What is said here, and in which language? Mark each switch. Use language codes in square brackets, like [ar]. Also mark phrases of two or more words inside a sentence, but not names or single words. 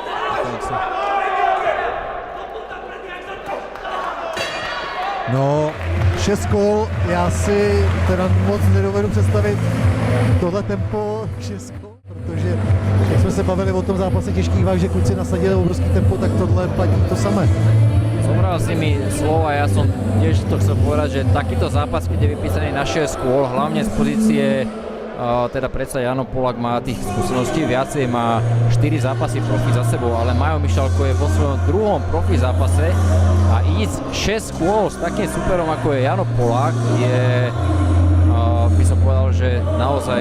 [cs] No, 6 kol, já si teda moc nedovedu představit tohle tempo 6 kol, protože jak jsme se bavili o tom zápase těžkých váh, že kluci nasadili obrovský tempo, tak tohle platí to samé. [sk] Zobral si mi slova, ja som tiež to chcel povedať, že takýto zápas, keď je vypísaný na 6 kôl, hlavne z pozície teda predsa Jano Polák má tých skúseností viacej, má 4 zápasy profi za sebou, ale Majo Mišalko je vo svojom druhom profi zápase a ísť 6 kôl s takým superom ako je Jano Polák je, by som povedal, že naozaj